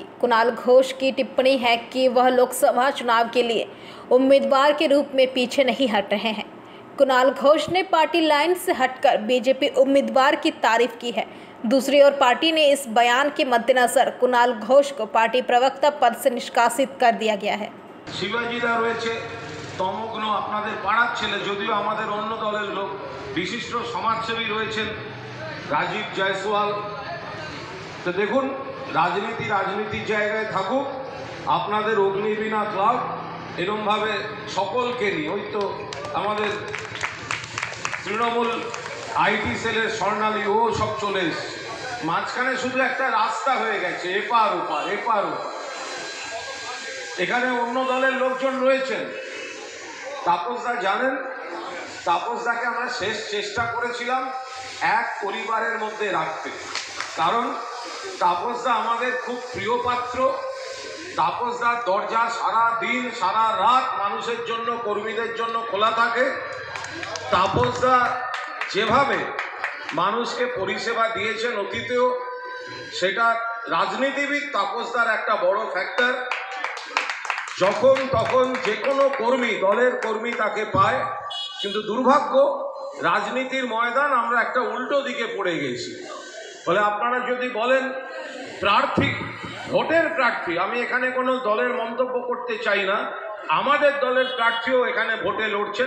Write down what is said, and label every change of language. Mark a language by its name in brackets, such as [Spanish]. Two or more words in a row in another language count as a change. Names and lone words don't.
[Hindi] कुणाल घोष की टिप्पणी है कि वह लोकसभा चुनाव के लिए उम्मीदवार के रूप में पीछे नहीं हट रहे हैं। कुणाल घोष ने पार्टी लाइन से हटकर बीजेपी उम्मीदवार की तारीफ की है। दूसरी ओर पार्टी ने इस बयान के मद्देनजर कुणाल घोष को पार्टी प्रवक्ता पद से निष्कासित कर दिया गया है। [Bangla] শিবাজীদা রয়েছে তমগ্ন আপনাদের পাড়ার ছেলে যদিও আমাদের অন্য দলের লোক বিশিষ্ট সমাজসেবী রয়েছেন রাজীব জয়সওয়াল। তো দেখুন রাজনীতি জায়গায় থাকুক আপনাদের অগ্নিবীণা ক্লাব এরকম ভাবে সকলকে নিয়ে ওই তো আমাদের তৃণমূল আইটি সেলের স্বর্ণালী ও সব চলে এসেছে মাঝখানে শুধু একটা রাস্তা হয়ে গেছে এপার ওপার এখানে অন্য দলের লোকজন রয়েছেন। তাপসদা জানেন তাপসদাকে আমরা শেষ চেষ্টা করেছিলাম এক পরিবারের মধ্য রাখতে কারণ তাপসদা আমাদের খুব প্রিয় পাত্র। তাপসদার দরজা সারা দিন সারা রাত মানুষের জন্য কর্মীদের জন্য খোলা থাকে। তাপসদা যেভাবে মানুষকে পরিষেবা দিয়েছেন অতীতেও সেটা রাজনীতিবিদ তাপসদার একটা বড় ফ্যাক্টর। যখন তখন যে কোনো কর্মী দলের কর্মী তাকে পায়, কিন্তু দুর্ভাগ্য রাজনীতির ময়দান আমরা একটা উল্টো দিকে পড়ে গেছি। ফলে আপনারা যদি বলেন প্রার্থী ভোটের প্রার্থী, আমি এখানে কোনো দলের মন্তব্য করতে চাই না, আমাদের দলের প্রার্থীও এখানে ভোটে লড়ছেন।